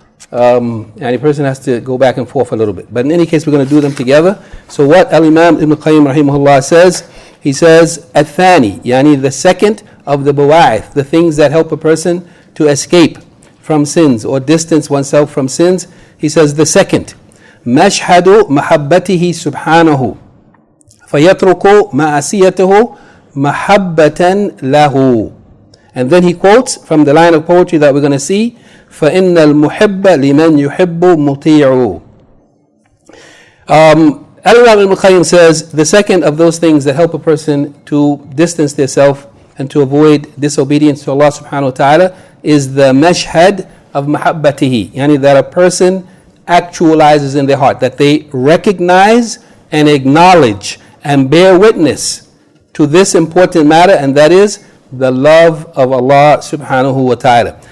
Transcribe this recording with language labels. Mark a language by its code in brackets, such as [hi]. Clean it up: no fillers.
[en] and a person has to go back and forth a little bit. But in any case, we're going to do them together. So what Al-Imam Ibn Qayyim rahimahullah says, he says, [ar] الثاني, [en] يعني the second of the bawa'ith, the things that help a person to escape from sins or distance oneself from sins. He says the second, [ar] مشهد محبته سبحانه فيترك معصيته محبة له. [en] And then he quotes from the line of poetry that we're going to see, [ar] فإن المحب لمن يحب مطيع. [en] Al-Imam Ibn Qayyim says the second of those things that help a person to distance themselves and to avoid disobedience to Allah subhanahu wa ta'ala is the mashhad of mahabbatihi, yani that a person actualizes in their heart, that they recognize and acknowledge and bear witness to this important matter, and that is the love of Allah subhanahu wa ta'ala.